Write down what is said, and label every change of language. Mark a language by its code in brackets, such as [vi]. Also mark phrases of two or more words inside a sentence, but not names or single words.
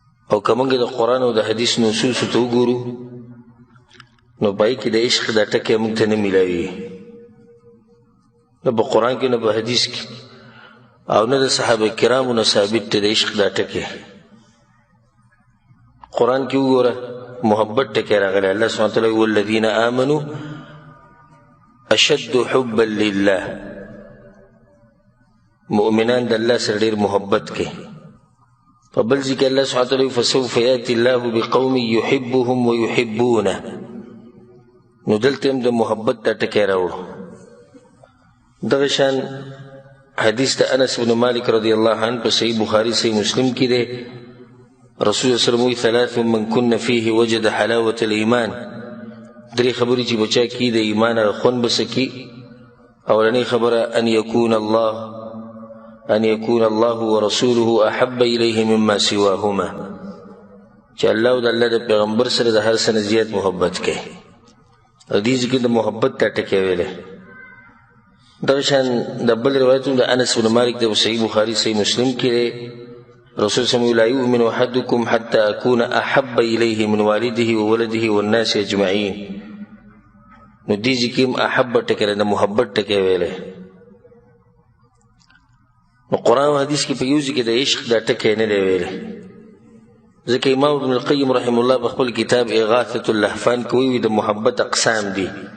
[ps] او که موږ د قرآن او د حدیث نصوصو ته وګورو، نو پای کې د عشق دا ټکی موږ ته نه میلاوي، نه په قرآن کې نه په حدیث کې، او نه د صحابه کرامو نه ثابت دی د عشق دا ټکی. قرآن کې وګوره، محبت ټکی راغلی. الله [ar] سبحانه وتعالی [ps] وی: [ar] «والذین آمنوا اشد حبا لله.» [ps] مؤمنان د الله سره ډېر محبت کوي. په بل ځای کې الله [ar] سبحانه وتعالی [ps] وی: [ar] «فسوف یأتی الله بقوم یحبهم ویحبونه.» [ps] نو دلته هم د محبت دا ټکی راوړو. دغه شان حدیث د انس بن مالک [ar] رضی الله عنه [ps] په صحیح بخاري، صحیح مسلم کې دی. رسول الله [ar] صلی الله علیه وسلم [ps] وی: [ar] «ثلاث من کن فیه وجد حلاوة الایمان.» [ps] درې خبرې چې بچا کی د ایمان هغه خوند به څه کی؟ اولنۍ خبره، [ar] ان یکون الله، ان یکون الله ورسوله احب الیه مما سواهما، [ps] چې الله او د الله د پیغمبر سره د هر څه نه زیات محبت کوي. او دې ځکه د محبت ته ټکی ویلی. دغه شان د بل روایت هم د انس بن مالک د صحیح بخاري، صحیح مسلم کې دی. [ar] رسول صلی الله علیه وسلم: «لا یؤمن احدکم حتی اکون احب الیه من والده وولده والناس اجمعین.» [ps] نو دې ځکه هم احب ټکی دی، د محبت ټکی ویلی. نو قرآن او حدیث کې په یو ځای کې د عشق دا ټکی نه دی ویلی. ځکه امام ابن القیم [ar] رحمه الله [ps] په خپل کتاب اغاثة اللهفان کې ویلي د محبت اقسام دي.